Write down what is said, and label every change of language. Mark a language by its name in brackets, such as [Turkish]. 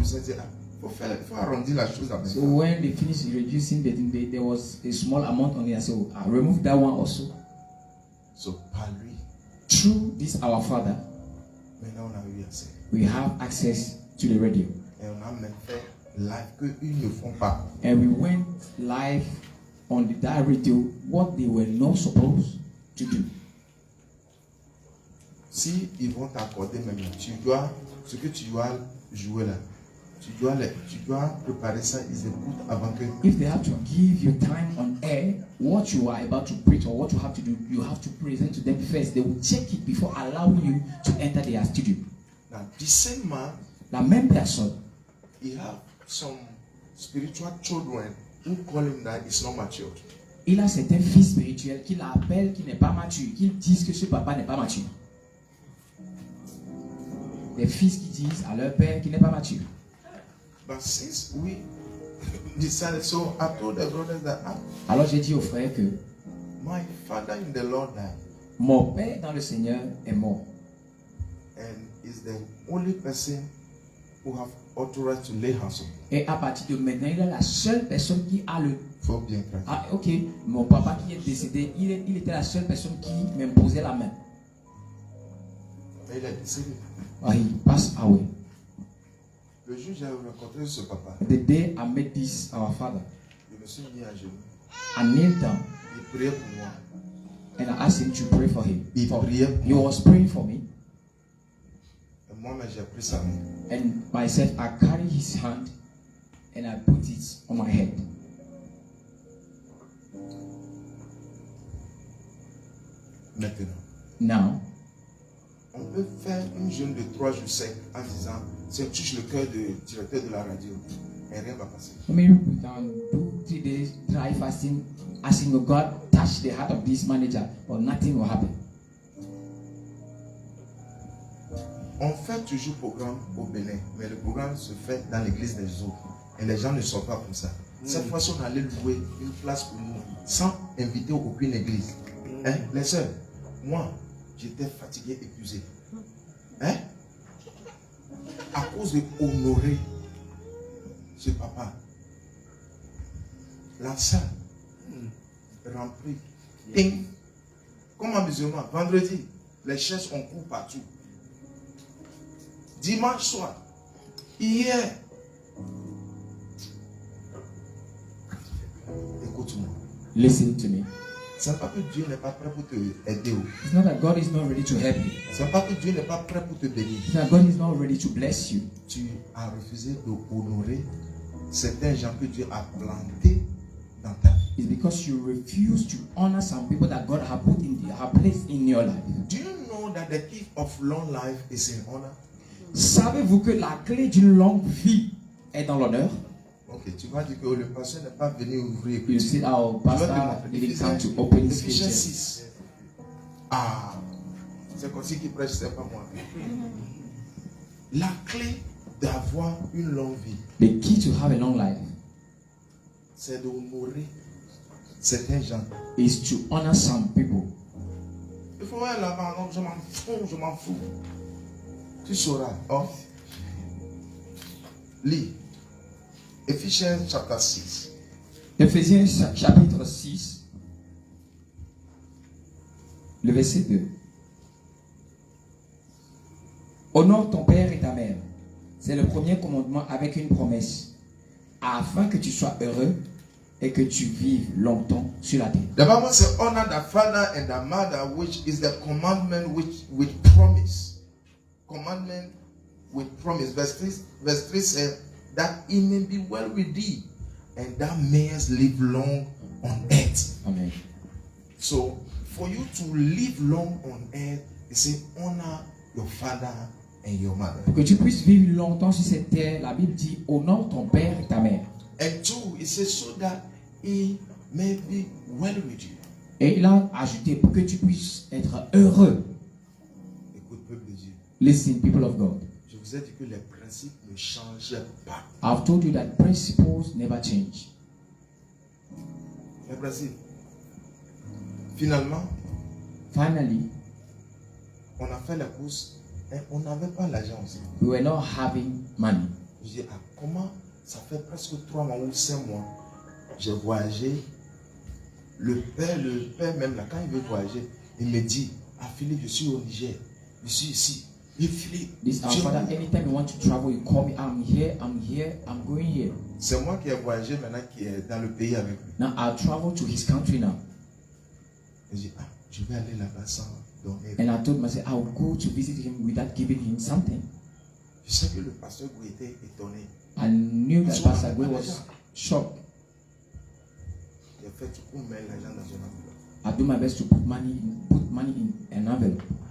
[French] Il dit, il faut arrondir la chose avec ça. [English] So when they finished reducing, there was a small amount on it. So I removed that one also. [French] So par lui, [English] through this our father, [French] maintenant on a eu accès. [English] We have access to the radio. [French] Et on a même fait live que ils ne font pas. [English] And we went live on that radio what they were not supposed to do. [French] Si ils vont t'accorder même, tu dois ce que tu dois jouer là. Tu dois préparer ça, ils écoutent avant que. [English] If they have to give you time on air, what you are about to preach or what you have to do, you have to present to them first. They will check it before allowing you to enter their studio. Now, the same man, [French] la même personne, [English] he have some spiritual children who call him that is not matured. [French] Il a certains fils spirituels qui l'appellent qui n'est pas mature, qui disent que ce papa n'est pas mature. Des fils qui disent à leur père qu'il n'est pas mature. [English] But since we decided, so I told the brothers that [French] alors j'ai dit aux frères que [English] my father in the Lord died. [French] Mon père dans le Seigneur est mort. [English] And is the only person who have authority to lay hands on. [French] Et à partir de maintenant, il est la seule personne qui a le. Faut bien pratiquer. Ah, ok. Mon papa qui est décédé, il était la seule personne qui m'imposait la main. Et il est décédé. [English] Ah, he passed away. [French] Le jour où j'ai rencontré ce papa. [English] The day I met this our father. [French] Je me suis mis à genoux. [English] I knelt down. [French] Il priait pour moi. [English] And I asked him to pray for him. [French] Il priait pour [English] he was praying for me. [French] Moi-même, j'ai pris sa main. [English] And myself, I carry his hand and I put it on my head. [French] Maintenant, [English] Now, [French] on peut faire une jeûne de 3 jours secs en disant, si on touche le cœur du directeur de la radio, et rien ne va passer. [English] maybe we can do 3 days dry fasting, asking God touch the heart of this manager, but nothing will happen. [French] On fait toujours programme au Bénin, mais le programme se fait dans l'église des autres. Et les gens ne sont pas comme ça. Cette fois-ci, on allait louer une place pour nous, sans inviter aucune église. Hein? Les sœurs, moi, j'étais fatigué, épuisé. Hein? À cause de honorer ce papa. La salle remplie. Ting. Comme en musulman, vendredi, les chaises on court partout. Dimanche soir, hier, écoute-moi. [English] Listen to me. [French] C'est pas que Dieu n'est pas prêt pour te aider. [English] It's not that God is not ready to help you. [French] C'est pas que Dieu n'est pas prêt pour te bénir. [English] It's that God is not ready to bless you. [French] Tu as refusé d'honorer certains gens que Dieu a plantés dans ta vie. [English] It's because you refuse to honor some people that God has put in placed in your life. Do you know that the key of long life is in honor? [French] Savez-vous que la clé d'une longue vie est dans l'honneur? Ok, tu vas dire que le pasteur n'est pas venu ouvrir. [English] You see, our pastor didn't come to open his [French] Éphésiens [English] scripture. 6. [French] Ah, c'est comme si qui prêche, c'est pas moi. La clé d'avoir une longue vie, [English] The key to have a long life [French] c'est d'honorer certains gens. [English] is to honor some people. [French] Il faut aller là-bas, donc je m'en fous. Tu sauras. Oh. Lis. Éphésiens chapitre 6. Éphésiens chapitre 6, le verset 2. Honore ton père et ta mère. C'est le premier commandement avec une promesse, afin que tu sois heureux et que tu vives longtemps sur la terre. [English] The Bible says, honor the father and the mother, which is the commandment with promise. Commandment with promise. Verse 3 says, that it may be well with thee, and thou mayest live long on earth. Amen. So, for you to live long on earth, it says, honor your father and your mother. [French] Pour que tu puisses vivre longtemps sur cette terre, la Bible dit honore ton père et ta mère. [English] And two, it says, so that it may be well with you. [French] Et il a ajouté pour que tu puisses être heureux. Écoute, peuple de Dieu. [English] Listen, people of God. [French] Je vous ai dit que les principes ne changeaient pas. [English] I've told you that principles never change. [French] Les principes. Finalement, [English] Finally, [French] on a fait la course et on n'avait pas l'argent aussi. [English] we were not having money. [French] Je dis, ah, comment ça fait presque 3 mois ou 5 mois, j'ai voyagé. Le père même là, quand il veut voyager, il me dit, ah Philippe, je suis au Niger, je suis ici. Et Philippe, [English] This our father, anytime you want to travel, you call me, I'm here, I'm going here. [French] c'est moi qui ai voyagé maintenant qui est dans le pays avec lui. [English] Now I'll travel to his country now. [French] Je dis, ah, je vais aller là-bas sans donner. [English] And I told myself, I'll go to visit him without giving him something. [French] Je sais que le pasteur Gouy était étonné. [English] I knew that Pastor Gwe was shocked. [French] J'ai fait tout pour mettre l'argent dans une enveloppe. [English] I do my best to put money in an envelope.